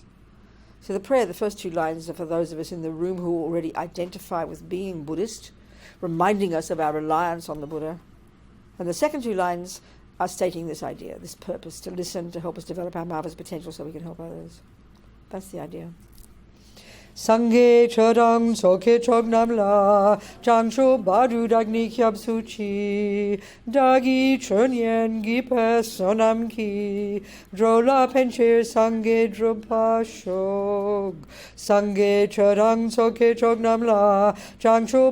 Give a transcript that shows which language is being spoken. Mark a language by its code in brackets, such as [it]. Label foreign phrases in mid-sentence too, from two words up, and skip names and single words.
[en] So the prayer, the first two lines are for those of us in the room who already identify with being Buddhist, reminding us of our reliance on the Buddha. And the second two lines are stating this idea, this purpose, to listen, to help us develop our marvellous potential so we can help others. That's the idea. [bo] སངས་རྒྱས་ཆོས་དང་ཚོགས་ཀྱི་མཆོག་རྣམས་ལ། བྱང་ཆུབ་བར་དུ་བདག་ནི་སྐྱབས་སུ་མཆི། བདག་གིས་ཆོས་ཉན་བགྱིས་པའི་བསོད་ནམས་ཀྱིས འགྲོ་ལ་ཕན་ཕྱིར་སངས་རྒྱས་འགྲུབ་པར་ཤོག། སངས་རྒྱས་ཆོས་དང་ཚོགས་ཀྱི་མཆོག་རྣམས་ལ། བྱང་ཆུབ